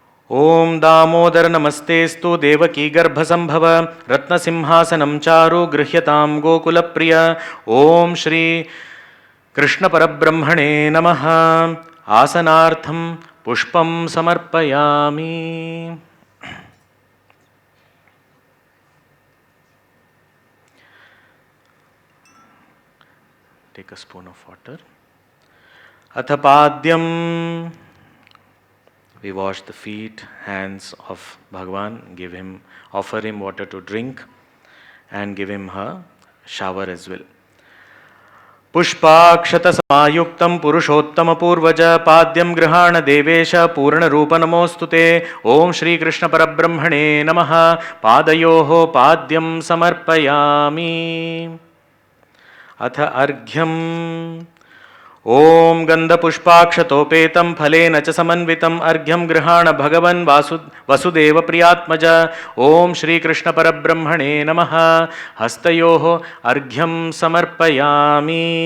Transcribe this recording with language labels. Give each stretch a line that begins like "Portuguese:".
Sanskrit: ओम दामोदर नमस्तेस्तु देवकी गर्भसंभव रत्नसिंहासनं चारु गृह्यतां गोकुलप्रिय। ओम श्री कृष्ण परब्रह्मणे नमः। आसनार्थं पुष्पं समर्पयामि।
English: Take a spoon of water.
Sanskrit: अथ पाद्यम,
English: we wash the feet, hands of Bhagavan, offer him water to drink and give him a shower as well.
Sanskrit: पुष्पाक्षत समायुक्तं पुरुषोत्तम पूर्वज पाद्यं गृहाण देवेश पूर्ण रूप नमोस्तुते। ओम श्री कृष्ण परब्रह्मणे नमः। पादयोः पाद्यं समर्पयामि। अथ अर्घ्यम्। ओम गंधपुष्पाक्षतोपेतं फलेन च समन्वितं अर्घ्यं गृहाण भगवन् वसुदेव प्रियात्मज। ओम श्री कृष्ण परब्रह्मणे नमः। हस्तयोः अर्घ्यं समर्पयामि।